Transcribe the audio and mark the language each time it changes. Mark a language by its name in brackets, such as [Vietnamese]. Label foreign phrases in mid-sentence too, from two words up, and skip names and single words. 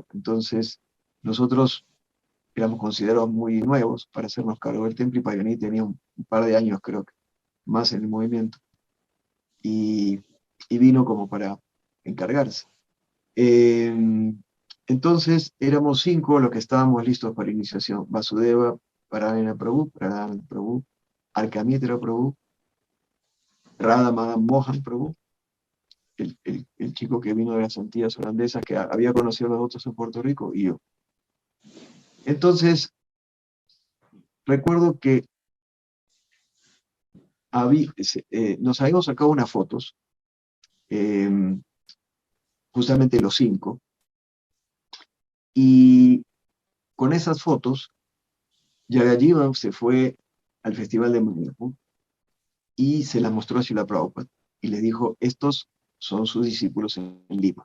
[Spanish] Entonces, nosotros éramos considerados muy nuevos para hacernos cargo del templo y Paganini tenía un par de años, creo que, más en el movimiento. Y vino como para encargarse. Entonces, éramos 5 los que estábamos listos para iniciación. Vasudeva, Parayana Prabhu, Alkamitra Prabhu, Radha Madan Mohan Prabhu, el chico que vino de las Antillas holandesas, que había conocido a los otros en Puerto Rico, y yo. Entonces, recuerdo que nos habíamos sacado unas fotos, justamente los 5, y con esas fotos, Jagajivan se fue al Festival de Mayapur y se las mostró a Srila Prabhupada y le dijo, estos son sus discípulos en Lima.